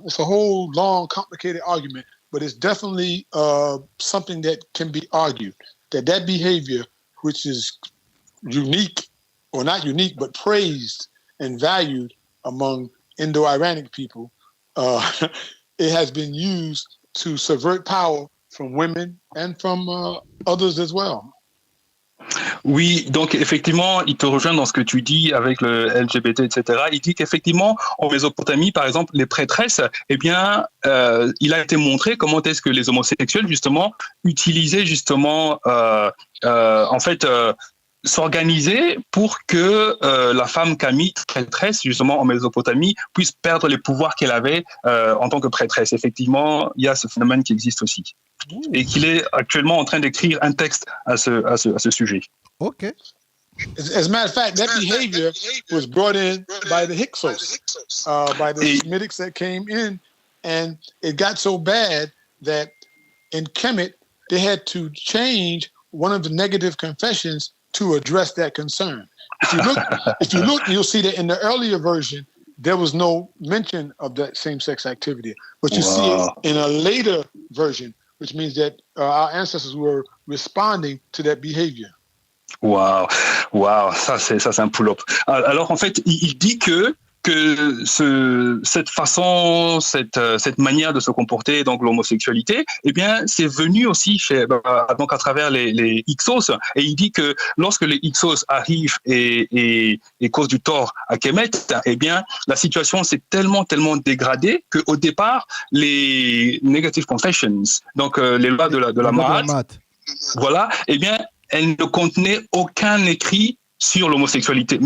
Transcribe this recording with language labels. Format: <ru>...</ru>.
<en>It's a whole long, complicated argument, but it's definitely something that can be argued, that behavior, which is unique, or not unique, but praised and valued among Indo-Iranic people, it has been used to subvert power from women and from others as well.</en> <fr>Oui, donc effectivement, il te rejoint dans ce que tu dis avec le LGBT, etc. Il dit qu'effectivement, en Mésopotamie, par exemple, les prêtresses, eh bien, il a été montré comment est-ce que les homosexuels, justement, utilisaient justement, en fait, s'organiser pour que la femme Camille, prêtresse, justement en Mésopotamie, puisse perdre les pouvoirs qu'elle avait en tant que prêtresse. Effectivement, il y a ce phénomène qui existe aussi. Et qu'il est actuellement en train d'écrire un texte à ce sujet. OK.</fr> <en>As a matter of fact, that behavior was brought in by the Hyksos, by the Semitics that came in, and it got so bad that in Kemet, they had to change one of the negative confessions to address that concern. If you look, you'll see that in the earlier version, there was no mention of that same-sex activity. But you see it in a later version, which means that our ancestors were responding to that behavior.</en> <fr>Wow, ça c'est un pull-up. Alors en fait, il dit que cette façon, cette manière de se comporter, donc l'homosexualité, eh bien, c'est venu aussi donc à travers les Hyksos. Et il dit que lorsque les Hyksos arrivent et causent du tort à Kemet, eh bien, la situation s'est tellement dégradée qu'au départ, les</fr> <en>negative confessions,</en> <fr>donc les lois de la Mahat, voilà, eh bien, elles ne contenaient aucun écrit sur l'homosexualité.</fr>